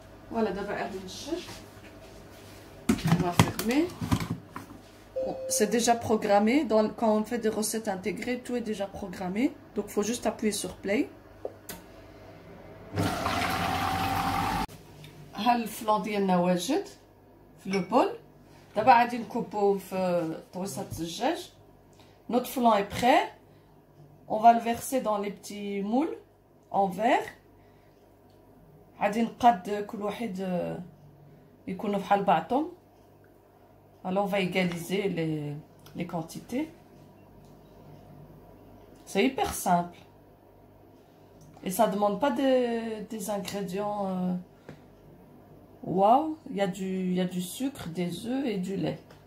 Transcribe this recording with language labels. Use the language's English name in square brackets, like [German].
[French] Voilà, d'abord, on va fermer. C'est déjà programmé. Quand on fait des recettes intégrées, tout est déjà programmé. Donc, il faut juste appuyer sur play. [Arabic] الفلان ديالنا واجد في لو بول. دابا غادي نكوبوه في طويصات الدجاج. [French] Notre flan est prêt. On va le verser dans les petits moules en verre. [Arabic] غادي نقاد كل واحد يكونوا بحال بعضهم. [French] Alors on va égaliser les quantités. C'est hyper simple. Et ça ne demande pas des ingrédients. Waouh, il y a du sucre, des œufs et du lait.